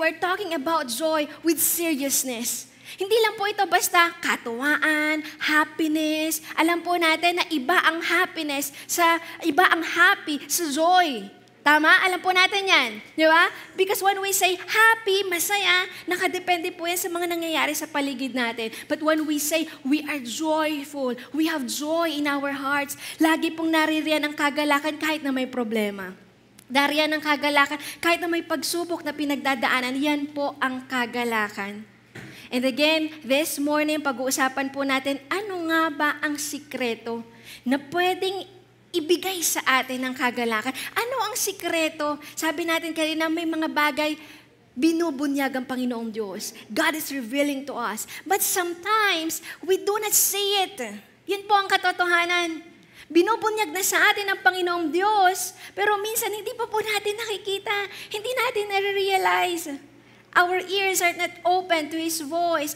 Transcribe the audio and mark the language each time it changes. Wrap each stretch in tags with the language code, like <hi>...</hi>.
<en>We're talking about joy with seriousness.</en> <tl>Hindi lang po ito basta katuwaan, happiness. Alam po natin na iba ang happiness, iba ang happy sa joy. Tama? Alam po natin yan. Di ba?</tl> <en>Because when we say happy,</en> <tl>masaya, nakadepende po yan sa mga nangyayari sa paligid natin.</tl> <en>But when we say we are joyful, we have joy in our hearts,</en> <tl>lagi pong naririyan ang kagalakan kahit na may problema. Dariyan ang kagalakan kahit na may pagsubok na pinagdadaanan, yan po ang kagalakan.</tl> <en>And again, this morning,</en> <tl>pag-uusapan po natin, ano nga ba ang sikreto na pwedeng ibigay sa atin ng kagalakan? Ano ang sikreto? Sabi natin kanina, may mga bagay binubunyag ang Panginoong Diyos.</tl> <en>God is revealing to us. But sometimes, we do not see it.</en> <tl>Yun po ang katotohanan. Binubunyag na sa atin ang Panginoong Diyos, pero minsan hindi pa po natin nakikita. Hindi natin nare-realize.</tl> <en>Our ears are not open to His voice.</en>